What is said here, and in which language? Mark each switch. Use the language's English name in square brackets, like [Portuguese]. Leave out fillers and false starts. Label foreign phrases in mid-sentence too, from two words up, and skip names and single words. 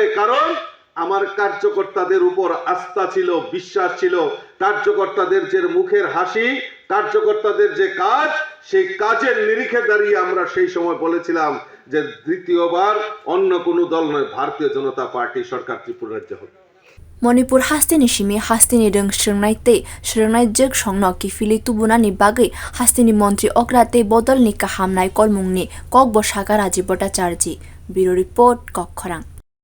[Bangla] কারণ আমার কার্যকর্তাদের উপর আস্থা ছিল, বিশ্বাস ছিল। কার্যকর্তাদের যে মুখের হাসি, কার্যকর্তাদের যে কাজ, সেই কাজের নিরিখে দাঁড়িয়ে আমরা সেই সময় বলেছিলাম যে দ্বিতীয়বার অন্য কোনো দল নয়, ভারতীয় জনতা পার্টি সরকার ত্রিপুরা রাজ্যে হবে। [Kok Borok] Manipur hastini shimi hastini rung shrungnai te shrungnai jek shongno kifili tubunani bagai hastini montri okrate bodol ni kahamnai kolmungni Kok bo Shaka Rajiv Bhattacharjee. [English] Bureau report [Kok Borok] Kok Khorang.